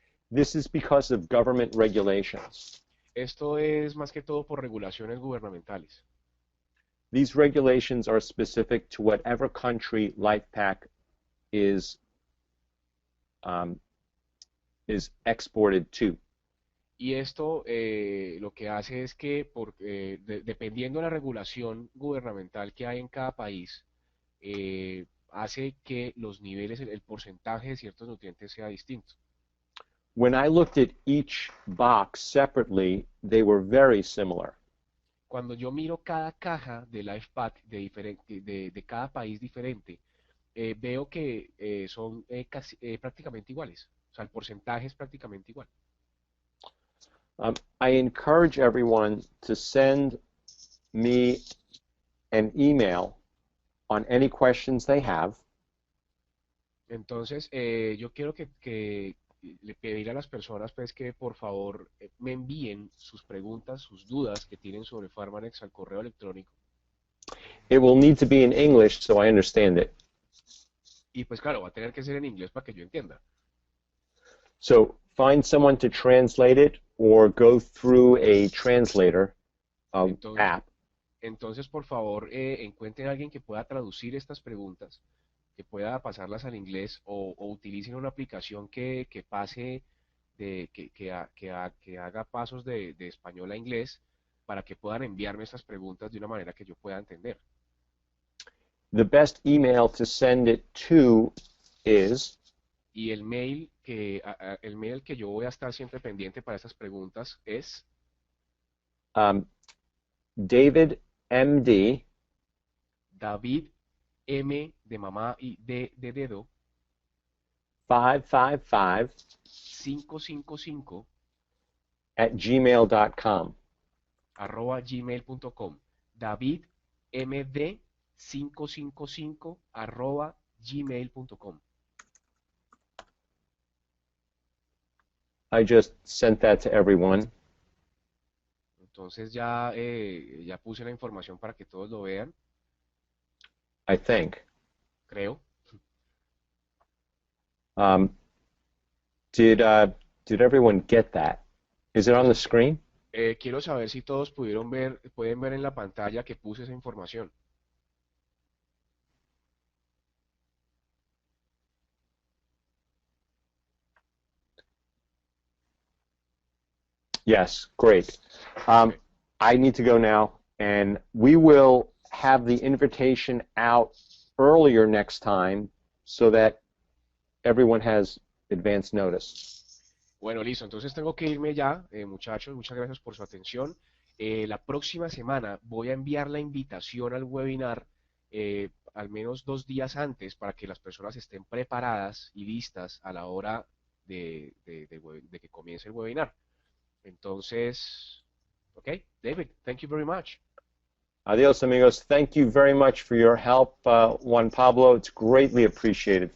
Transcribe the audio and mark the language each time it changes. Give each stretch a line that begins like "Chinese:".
English: This is because of government regulations.
Spanish: Esto es más que todo por regulaciones gubernamentales.
English: These regulations are specific to whatever country LifePak is exported to.
Spanish: Y esto lo que hace es que, dependiendo de la regulación gubernamental que hay en cada país, hace que los niveles, el porcentaje de ciertos nutrientes sea distinto.
English: When I looked at each box separately, they were very similar.
Spanish: Cuando yo miro cada caja de LifePack de cada país diferente, veo que son prácticamente iguales. O sea, el porcentaje es prácticamente igual.
English: I encourage everyone to send me an email on any questions they have.
Spanish: Entonces, yo quiero que le pedir a las personas pues que por favor me envíen sus preguntas, sus dudas que tienen sobre Pharmanex al correo electrónico.
English: It will need to be in English so I understand it.
Spanish: Y pues claro, va a tener que ser en inglés para que yo entienda.
English: So find someone to translate it or go through a translator
Spanish: Entonces,
English: app.
Spanish: entonces, por favor, encuentren a alguien que pueda traducir estas preguntas, que pueda pasarlas al inglés o utilicen una aplicación que pase, que haga pasos de español a inglés para que puedan enviarme estas preguntas de una manera que yo pueda entender.
English: The best email to send it to is
Spanish: Y el mail al que yo voy a estar siempre pendiente para estas preguntas es
English: David MD
Spanish: davidmd M de mamá y D de dedo,
English: 555
Spanish: 555
English: at gmail.com.
Spanish: @gmail.com. David MD 555 @gmail.com.
English: I just sent that to everyone.
Spanish: Entonces ya puse la información para que todos lo vean,
English: I think.
Spanish: creo.
English: Um, did did everyone get that? Is it on the
Spanish: Entonces,
English: screen?
Spanish: quiero saber si todos pueden ver en la pantalla que puse esa información.
English: Yes, great. Ok. I need to go now, and we will have the invitation out earlier next time so that everyone has advance notice.
Spanish: Bueno, listo. Entonces tengo que irme ya, muchachos. Muchas gracias por su atención. La próxima semana voy a enviar la invitación al webinar al menos 2 días antes para que las personas estén preparadas y listas a la hora de que comience el webinar. Entonces,
English: ok, David, thank you very much.
Spanish: Adios, amigos.
English: Thank you very much for your help, Juan Pablo. It's greatly appreciated.